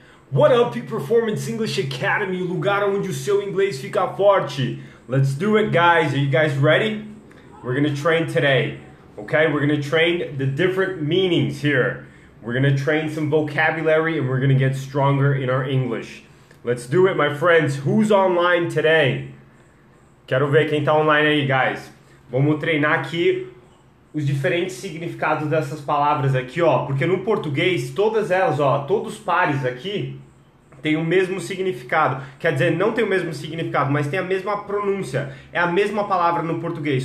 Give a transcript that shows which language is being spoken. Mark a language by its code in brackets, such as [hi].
[en] What up, [pt] Peak Performance English Academy, o lugar onde o seu inglês fica forte. [en] Let's do it, guys. Are you guys ready? We're gonna train today, okay? We're gonna train the different meanings here. We're gonna train some vocabulary and we're gonna get stronger in our English. Let's do it, my friends. Who's online today? [pt] Quero ver quem tá online aí, guys. Vamos treinar aqui os diferentes significados dessas palavras aqui, ó. Porque no português, todas elas, ó, todos os pares aqui tem o mesmo significado. Quer dizer, não tem o mesmo significado, mas tem a mesma pronúncia. É a mesma palavra no português.